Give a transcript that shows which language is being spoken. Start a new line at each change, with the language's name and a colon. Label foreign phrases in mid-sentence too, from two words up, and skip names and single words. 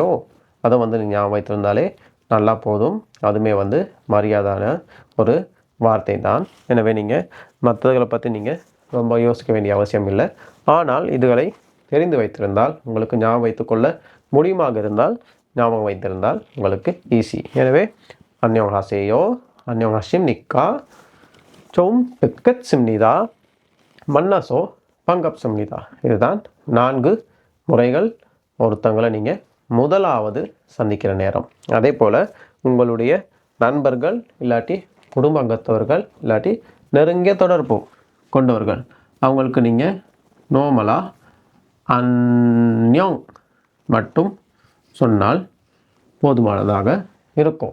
Tamil: அதை வந்து ஞாபகம் வைத்திருந்தாலே நல்லா போதும். அதுவுமே வந்து மரியாதையான ஒரு வார்த்தை தான். எனவே நீங்கள் மற்றவர்களை பற்றி நீங்கள் ரொம்ப யோசிக்க வேண்டிய அவசியம் இல்லை. ஆனால் இதுகளை தெரிந்து வைத்திருந்தால், உங்களுக்கு ஞாபகம் வைத்துக்கொள்ள முடியுமாக இருந்தால், ஞாபகம் வைத்திருந்தால் உங்களுக்கு ஈஸி.
Korean: எனவே 안녕하세요, 안녕하십니까, 좀 뵙겠습니다, 만나서 반갑습니다.
Tamil: இதுதான் 4 முறைகள் ஒருத்தங்களை நீங்கள் முதலாவது சந்திக்கிற நேரம். அதே போல் உங்களுடைய நண்பர்கள் இல்லாட்டி குடும்ப அங்கத்தவர்கள் இல்லாட்டி நெருங்கிய தொடர்பு கொண்டவர்கள், அவங்களுக்கு நீங்கள் நார்மலாக அன்யோங் மட்டும் சொன்னால் போதுமானதாக இருக்கும்.